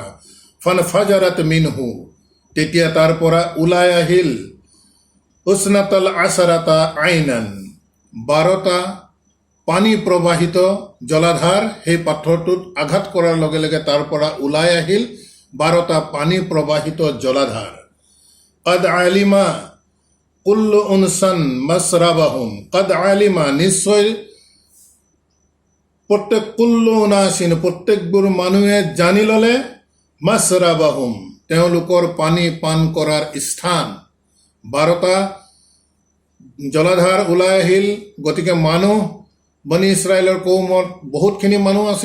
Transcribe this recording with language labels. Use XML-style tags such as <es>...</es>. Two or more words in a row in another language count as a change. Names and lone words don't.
<ar>فانفجرت منه,</ar> <as>তেতিয়া তাৰ পৰা ওলাই আহিল</as> <ar>اثنتا عشرة عينا,</ar> <as>12টা পানী প্ৰবাহিত জলাধাৰ। সেই পাথৰটোত আঘাত কৰাৰ লগে লগে তাৰ পৰা ওলাই আহিল 12টা পানী প্ৰবাহিত জলাধাৰ।</as> <ar>قد علم كل أناس مشربهم, قد علم</ar> <as>নিশ্চয় প্ৰত্যেক,</as> <ar>كل أناس</ar> <as>প্ৰত্যেকবোৰ মানুহে জানি ল'লে, মাসরাবাহুম তেওঁলোকৰ পানী পান কৰাৰ স্থান। 12টা জলাধাৰ ওলাই আহিল। গতিকে মানুহ, বনি ইছৰাইলৰ কৌমত বহুতখিনি মানুহ আছিল।</as>